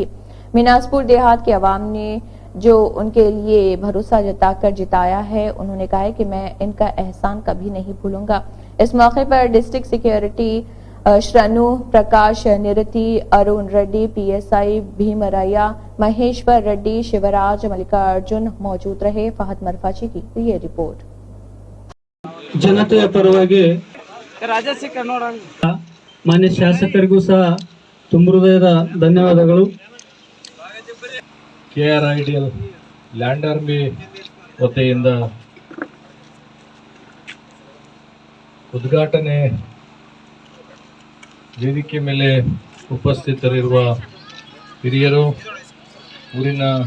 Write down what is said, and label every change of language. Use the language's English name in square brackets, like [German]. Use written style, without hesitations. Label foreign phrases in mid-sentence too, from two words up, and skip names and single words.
[Hindi] मिनाजपुर देहात के अवाम ने जो उनके लिए भरोसा जताकर जिताया है, उन्होंने कहा है कि मैं इनका एहसान कभी नहीं भूलूंगा। इस मौके पर [English] district security [Hindi] श्रनु प्रकाश निरति, अरुण रेड्डी, PSI भीमराया, महेश्वर रेड्डी, शिवराज, मल्लिकार्जुन मौजूद रहे। फहद मरफाची की ये रिपोर्ट। [Kannada] ಜನತೆಯ ಪರವಾಗಿ ಮಾನ್ಯ ಶಾಸಕರಿಗೂ ಸಹ ತುಂಬ ಹೃದಯದ ಧನ್ಯವಾದಗಳು. KRIDL ಲ್ಯಾಂಡ್ ಆರ್ಮಿ ವತಿಯಿಂದ ಉದ್ಘಾಟನೆ ವೇದಿಕೆ ಮೇಲೆ ಉಪಸ್ಥಿತರಿರುವ ಹಿರಿಯರು, ಊರಿನ